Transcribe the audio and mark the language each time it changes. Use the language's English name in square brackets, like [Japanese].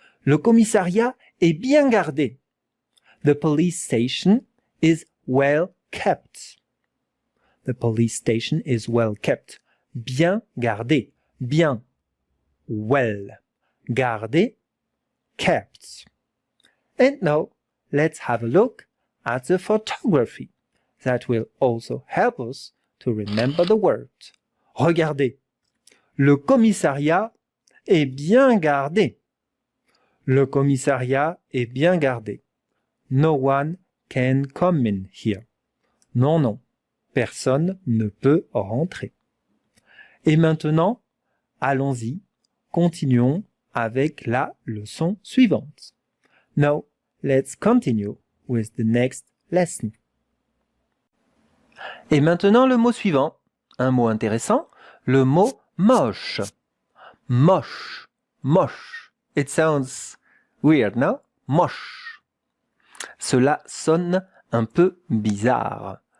[French] Le commissariat est bien gardé. [English] The police station is well kept. The police station is well kept. [French] Bien gardé. Bien. [English] Well. [French] Gardé. [English] Kept. And now, let's have a look at the photography. That will also help us to remember the word. [French] Regardez. Le commissariat est bien gardé. Le commissariat est bien gardé. [English] No one can come in here. [French] Non, non. Personne ne peut rentrer. Et maintenant, allons-y. Continuons avec la leçon suivante. [English] Now, let's continue with the next lesson. [French] Et maintenant, le mot suivant. Un mot intéressant. le mot moche. Moche, moche. [English] It sounds weird, no? Moche. [French] Cela sonne un peu bizarre.